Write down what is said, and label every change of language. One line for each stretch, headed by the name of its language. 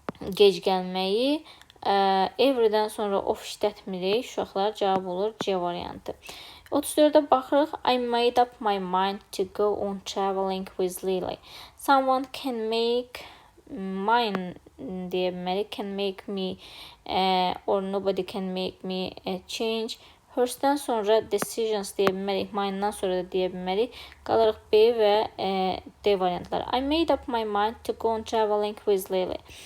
Azerbaijani: Gec gəlməyi. Every'dən sonra of işlətmirik. Uşaqlar, cavab olur C variantı. 34'ə baxırıq.
English: I made up my mind to go on traveling with Lily. Someone can make mine
Azerbaijani: deyə bilməli.
English: Can make me or nobody can make me change.
Azerbaijani: Hers'dən sonra decisions deyə bilməlik. Mine'dan sonra da deyə bilməlik. Qalırıq B və D variantları.
English: I made up my mind to go on traveling with Lily.